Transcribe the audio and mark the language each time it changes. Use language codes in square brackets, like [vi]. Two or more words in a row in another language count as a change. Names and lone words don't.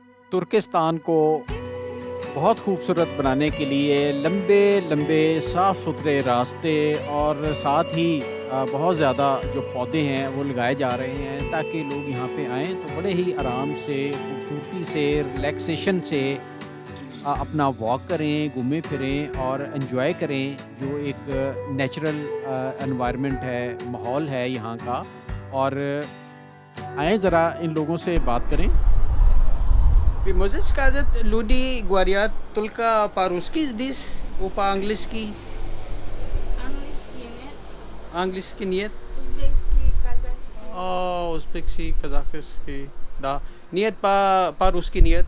[ur] ترکستان کو بہت خوبصورت بنانے کے لیے لمبے لمبے صاف ستھرے راستے اور ساتھ ہی بہت زیادہ جو پودے ہیں وہ لگائے جا رہے ہیں تاکہ لوگ یہاں پہ آئیں تو بڑے ہی آرام سے خوبصورتی سے ریلیکسیشن سے اپنا واک کریں، گھومیں پھریں اور انجوائے کریں جو ایک [en] natural environment [ur] ہے، ماحول ہے یہاں کا۔ اور آئیں ذرا ان لوگوں سے بات کریں۔ [pl] Wie możesz [ru] сказать люди говорят только по-русски здесь, по-английски? Английский нет, Английский нет? узбекский, казахский. Узбекский, казахский, да. Нет, по-русски нет.